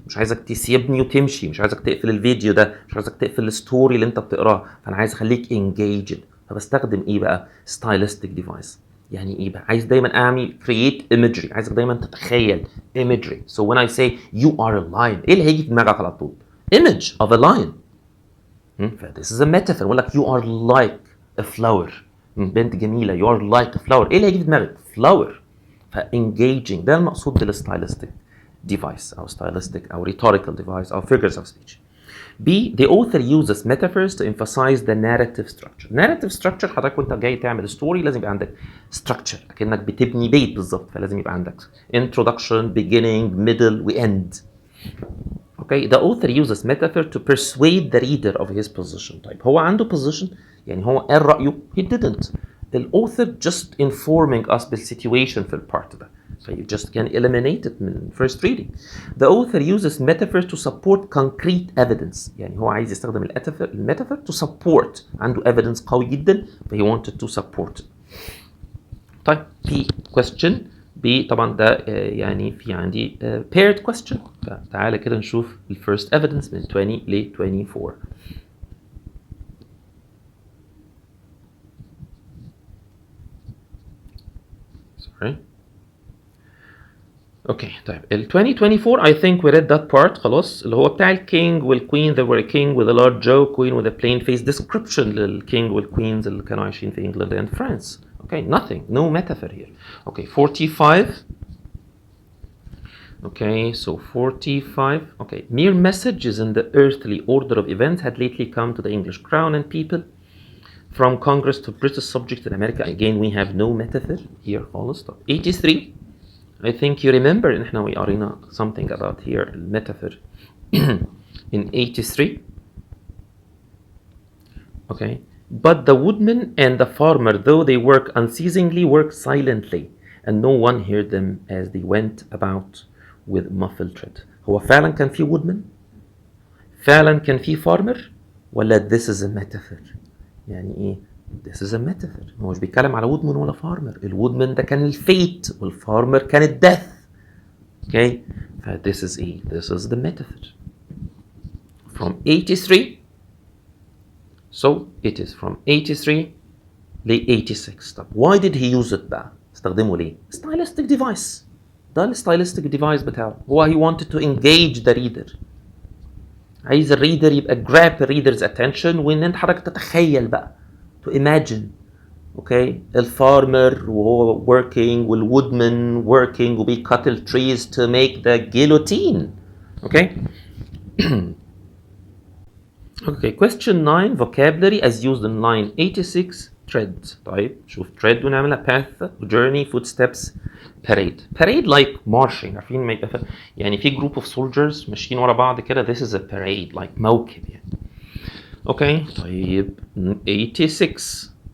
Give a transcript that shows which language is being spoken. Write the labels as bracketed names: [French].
[Arabic] مش عايزك تسيبني وتمشي، مش عايزك تقفل الفيديو ده، مش عايزك تقفل الستوري اللي انت بتقراه، فانا عايز اخليك engaged. فبستخدم ايه بقى؟ stylistic device. يعني ايه بقى؟ عايز دايما اعمل [English] create imagery، [Arabic] عايزك دايما تتخيل imagery. [English] So when I say you are a lion، [Arabic] ايه اللي هيجي في دماغك على طول؟ [English] image of a lion. this is a metaphor. بقول لك you are like a flower. [Arabic] بنت جميله. [English] you are like a flower. [Arabic] ايه اللي هيجي في دماغك؟ flower. [English] فengaging ده المقصود بالstylistic device او stylistic او rhetorical device او figures of speech. B. The author uses metaphors to emphasize the narrative structure. [Arabic] Narrative structure حضرتك وانت جاي تعمل ستوري لازم يبقى عندك structure اكنك بتبني بيت بالظبط، فلازم يبقى عندك [English] introduction, beginning, middle [Arabic] و end. [English] Okay, the author uses metaphor to persuade the reader of his position. [Arabic] طيب هو عنده position، يعني هو قال رأيه. [English] He didn't. The author just informing us بالsituation [Arabic] في البارت ده. [English] So you just can eliminate it من first reading. The author uses metaphor to support concrete evidence. [Arabic] يعني هو عايز يستخدم الميتافور to support. [English] عنده evidence [Arabic] قوي جدا [English] he wanted to support. [Arabic] طيب في question B طبعا ده يعني في عندي paired question. فتعالى كده نشوف first evidence من 20 ل 24. [English] Sorry. [Arabic] اوكي طيب ال 2024 [English] I think we read that part [Arabic] خلاص، اللي هو بتاع الكينج والكوين. [English] There were a king with a large jaw, queen with a plain face. [Arabic] description للكينج والكوينز اللي كانوا عايشين في England and France. [English] Okay, nothing, no metaphor here. Okay, 45. Okay, so 45. Okay, mere messages in the earthly order of events had lately come to the English crown and people. From Congress to British subjects in America. Again, we have no metaphor here. [Arabic] خالص. 83. [English] I think you remember in احنا we قرينا something about here metaphor in 83. Okay, but the woodman and the farmer, though they work unceasingly, work silently, and no one heard them as they went about with muffled tread. [Arabic] هو فعلا كان في woodman؟ فعلا كان في farmer؟ ولا [English] this is a metaphor؟ [Arabic] يعني ايه this is a metaphor؟ هو مش بيتكلم على woodman ولا farmer. الwoodman ده كان الفيت والfarmer كان الدث. [English] Okay, this is ايه؟ this is the metaphor. From 83. So it is from 83 ل 86. طب why did he use it بقى؟ [Arabic] استخدمه ليه؟ [English] stylistic device. [Arabic] ده الstylistic device بتاعه. [English] هو he wanted to engage the reader. [Arabic] عايز الريدر يبقى [English] grab the reader's attention [Arabic] وان انت حضرتك تتخيل بقى. [English] To imagine. Okay, [Arabic] الفارمر وهو [English] working والwoodman working وبيcut the trees to make the guillotine. Okay. Okay, question 9 vocabulary as used in line 86. tread. طيب شوف tread ونعملها path, journey, footsteps, parade. Parade like marching. [Arabic] عارفين ما يبقى يعني في group of soldiers ماشيين ورا بعض كده. [English] This is a parade like [Arabic] موكب يعني. [English] Okay, طيب 86.